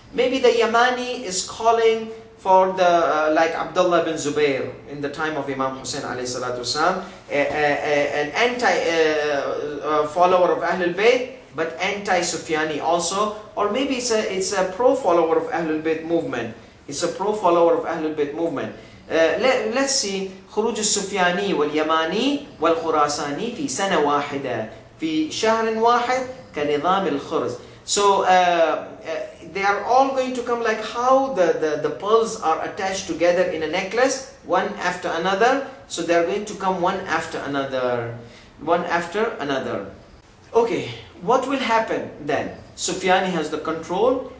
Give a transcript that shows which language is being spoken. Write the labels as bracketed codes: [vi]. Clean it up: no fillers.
[en] Maybe the Yamani is calling for the like Abdullah bin Zubair in the time of Imam Hussein alayhi salatu wasalam, an anti follower of Ahlul Bayt, but anti-Sufyani also. Or maybe it's a pro-follower of Ahlul Bayt movement. It's a pro-follower of Ahlul Bayt movement. Let's see. [ar] خروج السفياني واليماني والخراساني في سنة واحدة في شهر واحد كنظام الخرز. [en] So they are all going to come like how the pearls are attached together in a necklace, one after another. So they are going to come one after another, one after another. Okay, what will happen then? Sufyani has the control.